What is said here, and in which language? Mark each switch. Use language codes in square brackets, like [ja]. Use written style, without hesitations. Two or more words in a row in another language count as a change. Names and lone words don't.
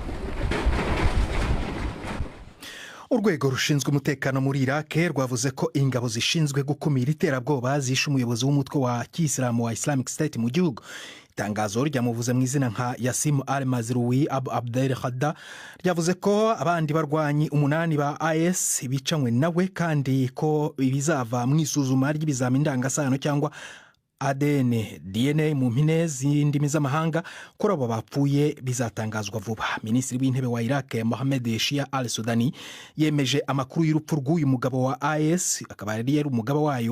[rw] Urwego rushinzwe umutekano muri Iraq rwavuze ko ingabo zishinzwe gukumira iterabwoba zishe umuyobozi w'umutwe wa Kiyisilamu wa Islamic State mu gihugu. Itangazo ryamuvuze mu izina nka Yasim al-Mazrui Abu Abdel Khadda ryavuze ko abandi barwanyi 8 ba IS bicanywe nawe kandi ko ibizava mu isuzuma ry'ibizami ndangasano cyangwa ADN DNA mu mpine z'indimi z'amahanga kuri abo bapfuye bizatangazwa vuba. Minisitiri w'intebe wa Iraq Mohammed Shia al-Sudani yemeje amakuru y'urupfu rw'uyu mugabo wa IS akaba yari umugabo wayo.